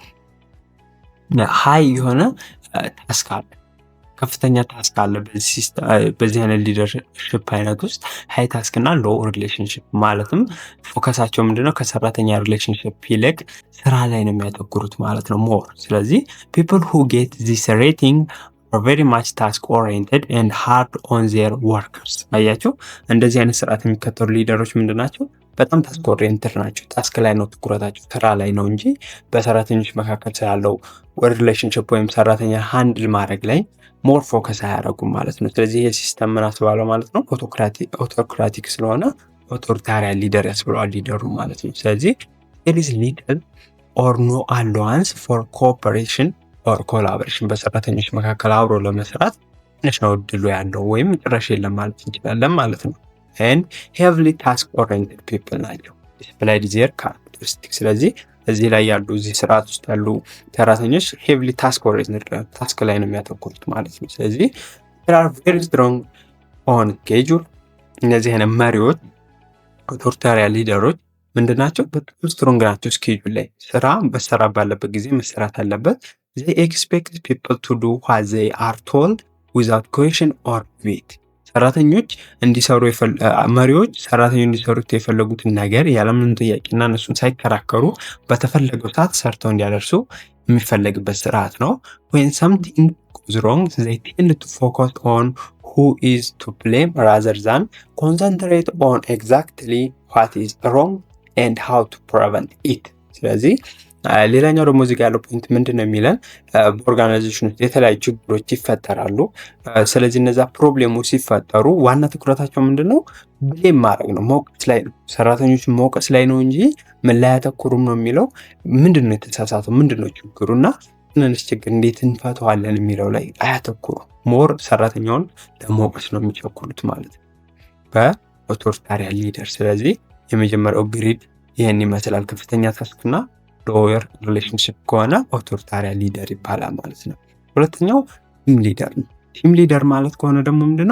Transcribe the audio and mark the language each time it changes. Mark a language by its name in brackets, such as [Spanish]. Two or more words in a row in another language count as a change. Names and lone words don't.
[Amharic] ሃይ የሆነ ታስክ አለ፣ ከፍተኛ ታስክ አለ። በዚህ አይነት ሊደርሽፕ አይነት ውስጥ [English] high task [Amharic] እና [English] low relationship [Amharic] ማለትም ፎከሳቸው ምንድነው ከሰራተኛ ሪሌሽንሽፕ ይልቅ ስራ ላይ ነው የሚያተኩሩት ማለት ነው ሞር። ስለዚህ [English] people who get this rating are very much task oriented and hard on their workers። [Amharic] አያችሁ እንደዚህ አይነት ስርዓት የሚከተሉ ሊደሮች ምንድን ናቸው? በጣም [English] task oriented [Amharic] ናቸው። ታስክ ላይ ነው ትኩረታቸው፣ ስራ ላይ ነው እንጂ በሰራተኞች መካከል ስላለው ሪሌሽንሽፕ ወይም ሰራተኛ ሃንድል ማድረግ ላይ [English] more focus [Amharic] አያደርጉም ማለት ነው። ስለዚህ ይሄ ሲስተም ምን አስባለው ማለት ነው? ኦቶክራቲክ ስለሆነ [English] authoritarian leader [Amharic] ያስብለዋል ሊደሩ ማለት ነው። ስለዚህ [English] there is little or no allowance for cooperation [Amharic] ኦር ኮላቦሬሽን በሰራተኞች መካከል አብሮ ለመስራት ትንሽ ነው እድሉ ያለው ወይም ጭራሽ የለም ማለት እንችላለን ማለት ነው። [English] and heavily task oriented people [Amharic] ናቸው [English] displayed their characteristics። [Amharic] ስለዚህ እዚህ ላይ ያሉ እዚህ ስርዓት ውስጥ ያሉ ሰራተኞች [English] heavily task oriented [Amharic] ታስክ ላይ ነው የሚያተኩሩት ማለት ነው። ስለዚህ [English] they are very strong on schedule። [Amharic] እነዚህ አይነት መሪዎች ኦቶሪታሪያን ሊደሮች ምንድናቸው? በጣም ስትሮንግ ናቸው። ስኬጁል ላይ ስራ በሰራ ባለበት ጊዜ መሰራት አለበት። [English] they expect people to do what they are told without question or debate። [Amharic] ሰራተኞች እንዲሰሩ መሪዎች ሰራተኞች እንዲሰሩት የፈለጉትን ነገር ያለምንም ጥያቄና እነሱን ሳይከራከሩ በተፈለገው ሰዓት ሰርተው እንዲያደርሱ የሚፈለግበት ስርዓት ነው። [English] when something goes wrong they tend to focus on who is to blame rather than concentrate on exactly what is wrong and how to prevent it። [Amharic] ስለዚህ ሌላኛው ደግሞ እዚህ ጋር ያለው ፖይንት ምንድን ነው የሚለን በኦርጋናይዜሽን ውስጥ የተለያዩ ችግሮች ይፈጠራሉ። ስለዚህ እነዛ ፕሮብሌሞች ሲፈጠሩ ዋና ትኩረታቸው ምንድን ነው? ብሌም ማድረግ ነው፣ መውቀስ ላይ ነው። ሰራተኞችን መውቀስ ላይ ነው እንጂ ምን ላይ አያተኩሩም ነው የሚለው። ምንድን ነው የተሳሳተው፣ ምንድን ነው ችግሩ እና ትንንሽ ችግር እንዴት እንፈተዋለን የሚለው ላይ አያተኩሩም። ሞር ሰራተኛውን ለመውቀስ ነው የሚቸኩሉት ማለት ነው በኦቶሪታሪያን ሊደር። ስለዚህ የመጀመሪያው ግሪድ ይህን ይመስላል። ከፍተኛ ታስክና [English] lower relationship [Amharic] ከሆነ [English] authoritarian leader [Amharic] ይባላል ማለት ነው። ሁለተኛው [English] team leader [Amharic] ነው። [English] team leader [Amharic] ማለት ከሆነ ደግሞ ምንድነው?